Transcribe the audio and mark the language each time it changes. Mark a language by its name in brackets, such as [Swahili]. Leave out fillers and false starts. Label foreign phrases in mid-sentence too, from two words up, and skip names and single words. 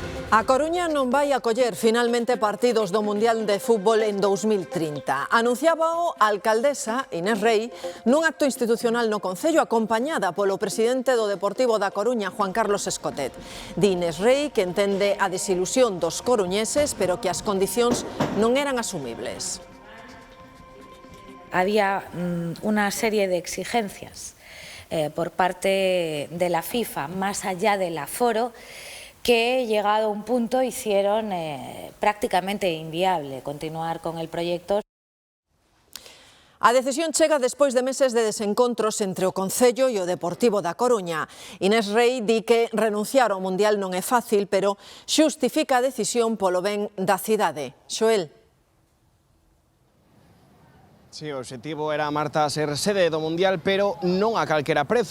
[Galician] A Coruña non vai acoller finalmente partidos do Mundial de Fútbol en 2030. Anunciábao a alcaldesa Inés Rei nun acto institucional no Concello acompañada polo presidente do Deportivo da Coruña, Juan Carlos Escotet. Di Inés Rei que entende a desilusión dos coruñeses, pero que as condicións non eran asumibles. [Spanish] Había una serie de exigencias por parte de la FIFA, más allá del aforo, que llegado a un punto hicieron prácticamente inviable continuar con el proyecto. [Galician] A decisión chega despois de meses de desencontros entre o Concello e o Deportivo da Coruña. Inés Rei di que renunciar ao Mundial non é fácil, pero xustifica a decisión polo ben da cidade. Xoel. Sí, o obxectivo era, Marta, ser sede do Mundial, pero non a calquera prezo.